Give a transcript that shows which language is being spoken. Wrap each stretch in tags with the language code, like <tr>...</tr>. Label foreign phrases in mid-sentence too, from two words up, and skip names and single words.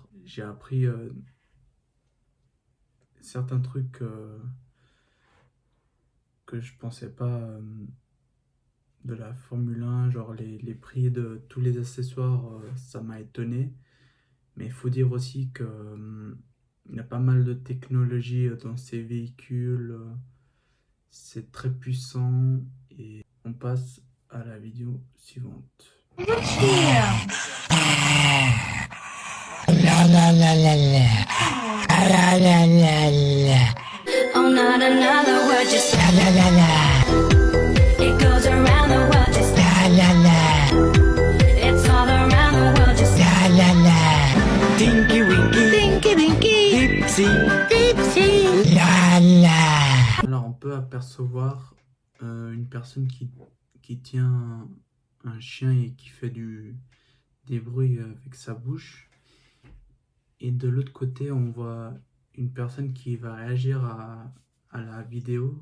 <fr>J'ai appris certains trucs que je pensais pas de la Formule 1, genre les prix de tous les accessoires, ça m'a étonné. Mais il faut dire aussi que il y a pas mal de technologie dans ces véhicules, c'est très puissant et on passe à la vidéo suivante.</fr> <en>Oh, not another word, just la la la la. It goes around the world, just la la la. It's all around the world, just la la la. Tinky Winky, Tinky Winky, Dipsy, Dipsy, la la.</en> <fr>Alors on peut apercevoir une personne qui tient un chien et qui fait des bruits avec sa bouche. Et de l'autre côté, on voit une personne qui va réagir à la vidéo.</fr>